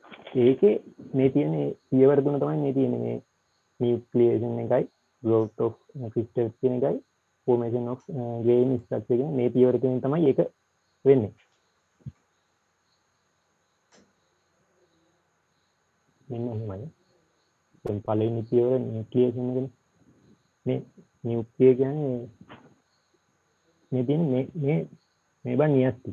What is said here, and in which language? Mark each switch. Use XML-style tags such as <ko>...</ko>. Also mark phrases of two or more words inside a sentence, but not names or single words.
<si>ඒකේ මේ තියෙන පියවර තුන තමයි මේ තියෙන්නේ මේ nucleation එකයි</si> <en>growth of crystals</en> <si>කියන එකයි</si> <en>formation of grain structure</en> <si>කියන මේ පියවර තුනෙන් තමයි ඒක වෙන්නේ. මෙන්න එහෙමයි. දැන් පළවෙනි පියවර nucleation එකනේ. මේ nuclear කියන්නේ මේ තියෙන මේ බන් නියස්ති.</si>